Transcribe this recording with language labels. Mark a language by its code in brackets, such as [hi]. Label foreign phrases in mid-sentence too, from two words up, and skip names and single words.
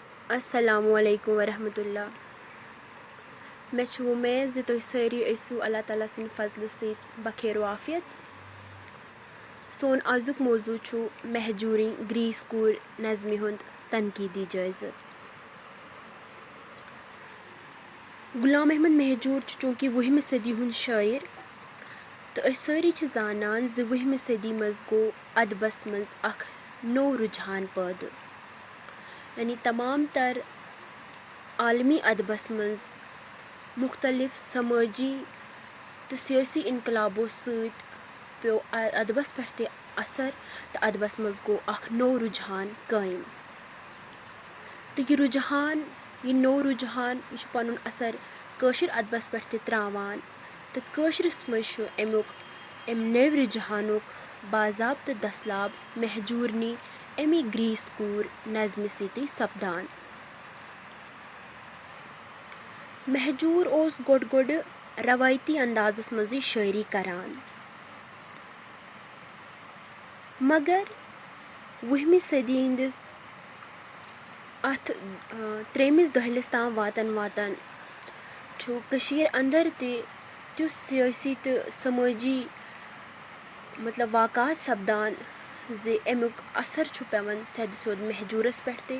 [ar] السلام عليكم ورحمة الله. [ks] मे उम्मीद ज तुम सारी ऐसु अल्लाह ताला सिंद फजल सत बखेर आफियत। सोन आजुक मौजू छु महजूरी ग्रीस कूर नज़मी हुंद तनकीदी जायज़। गुलाम अहमद महजूर चूँकि 20वीं सदी हुंद शायर तो सारी जानान ज 20वीं सदी मज गो अदबस मज अख नो रुझान पैद, यानी तमाम तर आलमी अदबस मज मुख्तलिफ समाजी तो सियासी इनकलाबों सत पे अदबस पे असर तो अदबस मज गो अख नो रुझान कायम। तो यह नो रुझान यह पनुन असर काशिर अदबस पे त्रावान तो काशिरस मज अम नव रुझानुक बाज़ाब्त दसलाब महजूरनी अमी ग्रीस कूर नज़म सती सपदान। महजूर ओस गोड गोड रवायती अंदाज़स मज़ शायरी करान, मगर 20वीं सदी हंदिस अथ 3मिस दहलिस ताम वातन वातन छु कशीर अंदर ते सियासी तो समाजी मतलब वाक़ात सपदान जे अमुक असर छु पेवन सद सोद महजूरस पे ते।